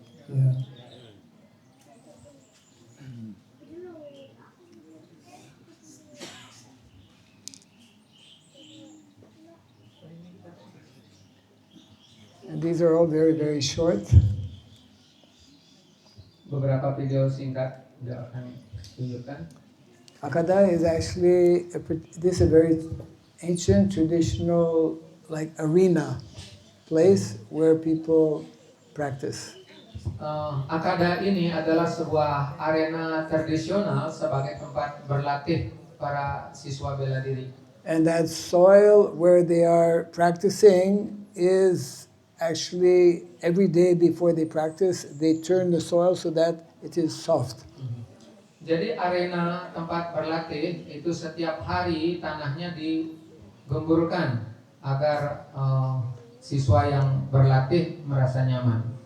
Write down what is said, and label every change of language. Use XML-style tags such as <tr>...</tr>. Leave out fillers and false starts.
<en>Yeah. And these are all very, very short.</en> <id>Beberapa video singkat juga akan tunjukkan.</id> <en>Akada is actually this is a very ancient, traditional, like arena place where people practice.</en> <id>Akada ini adalah sebuah arena tradisional sebagai tempat berlatih para siswa bela diri.</id> <en>And that soil where they are practicing is actually every day before they practice, they turn the soil so that it is soft.</en> <id>Jadi arena tempat berlatih itu setiap hari tanahnya digemburkan agar siswa yang berlatih merasa nyaman.</id>